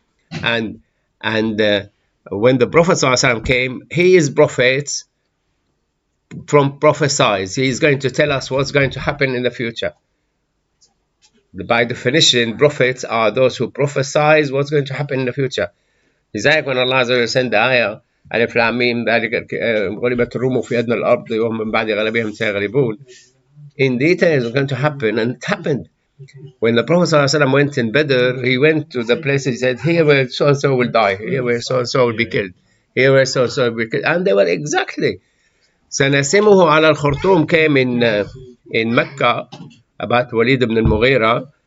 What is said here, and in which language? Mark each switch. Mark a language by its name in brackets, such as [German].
[English] And when the Prophet ﷺ came, he is prophet from prophesies. He is going to tell us what's going to happen in the future. By definition, prophets are those who prophesize what's going to happen in the future. It's like when Allah sent the ayah, [Arabic] ألف لام ميم ذلك غلبت الروم في أدنى الأرض وهم من بعد غلبهم سيغلبون. [English] In detail, it's going to happen, and it happened. When the Prophet ﷺ went in Badr, he went to the place, he said, here where so-and-so will die, here where so-and-so will be killed, here where so-and-so will be killed. And they were exactly. [Arabic] سنسمه على الخرطوم [English] came in Mecca about Walid ibn al-Mughira.